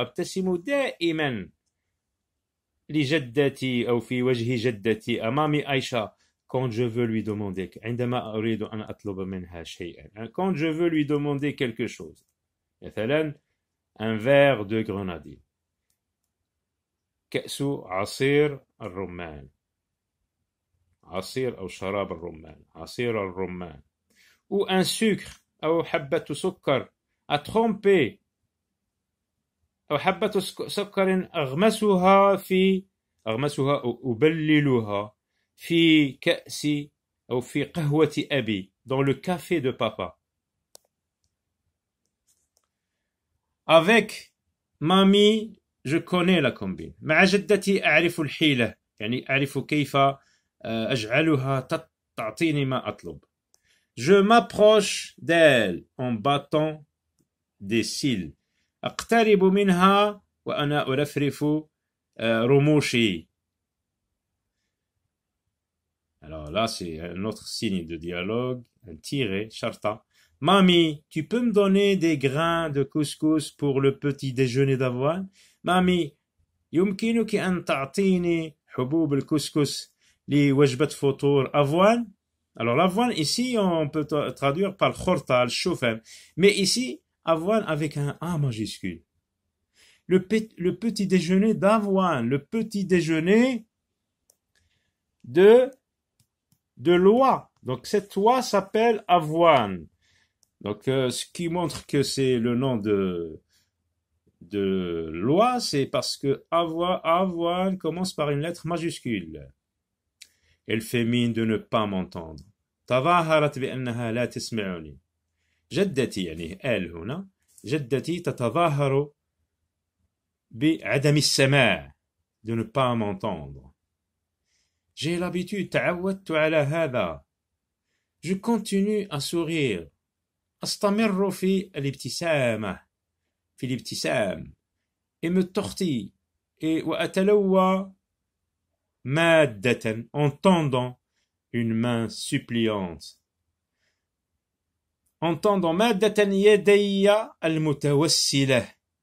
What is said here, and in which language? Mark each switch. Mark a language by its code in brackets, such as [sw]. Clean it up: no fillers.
[ar] أبتسم دائما لجدتي أو في وجه جدتي أمام عائشة [fr] quand je veux lui demander. [ar] عندما أريد أن أطلب منها شيئا. [fr] Quand je veux lui demander quelque chose. [ar] مثلا [fr] un verre de grenadine. [ar] كأس عصير الرمان. عصير أو شراب الرمان. عصير الرمان. [fr] Ou un sucre [ar] أو حبة سكر [fr] à tremper. [ar] أو حبة سكر أغمسها أو أبللها في كأس أو في قهوة أبي. [fr] Dans le café de papa. Avec mamie, je connais la combine. [ar] مع جدتي أعرف الحيلة. يعني أعرف كيف أجعلها تعطيني ما أطلب. [fr] Je m'approche d'elle en battant des cils. [ar] أقترب منها وأنا أرفرف رموشي. [fr] Alors là, c'est un autre signe de dialogue, un tiré, شرطة. Mamie, tu peux me donner des grains de couscous pour le petit déjeuner d'avoine? [ar] Mamie, يمكنك أن تعطيني حبوب الكسكس لوجبة فطور avoine? [fr] Alors l'avoine ici on peut traduire par khorta, le choufan, mais ici avoine avec un A majuscule. Le petit déjeuner d'avoine, le petit déjeuner de l'oie. Donc cette oie s'appelle avoine. Donc, ce qui montre que c'est le nom de loi, c'est parce que avoine commence par une lettre majuscule. Elle fait mine de ne pas m'entendre. [ar] تظاهرت بأنها لا تسمعني. جدتي يعني elle هنا جدتي تتظاهر بعدم السماع, [fr] de ne pas m'entendre. J'ai l'habitude, [ar] تعودت على هذا. [fr] Je continue à sourire. [ar] أستمر في الابتسامة, في الابتسام. [fr] Et me tortille. Et [ar] وأتلوى مادة, [fr] en tendant une main suppliante. En tendant [ar] مادة يدي المتوسلة.